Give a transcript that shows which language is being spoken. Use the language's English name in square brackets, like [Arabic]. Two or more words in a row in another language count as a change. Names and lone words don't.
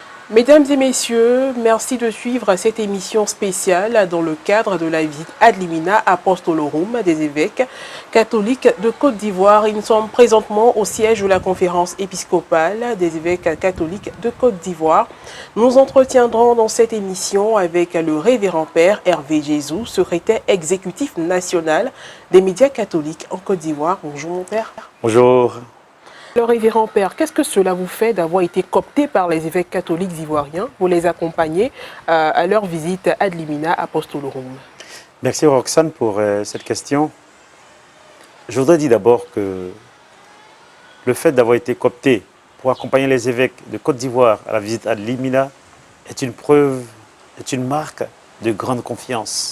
[French] Mesdames et messieurs, merci de suivre cette émission spéciale dans le cadre de la visite [Latin] ad limina apostolorum [French] des évêques catholiques de Côte d'Ivoire. Nous sommes présentement au siège de la conférence épiscopale des évêques catholiques de Côte d'Ivoire. Nous entretiendrons dans cette émission avec le révérend père Hervé Jésus, secrétaire exécutif national des médias catholiques en Côte d'Ivoire. Bonjour mon père. Bonjour. Le révérend père, qu'est-ce que cela vous fait d'avoir été coopté par les évêques catholiques ivoiriens pour les accompagner à leur visite [Latin] ad limina apostolorum? [French] Merci Roxane pour cette question. Je voudrais dire d'abord que le fait d'avoir été coopté pour accompagner les évêques de Côte d'Ivoire à la visite [Latin] ad limina [French] est une preuve, est une marque de grande confiance.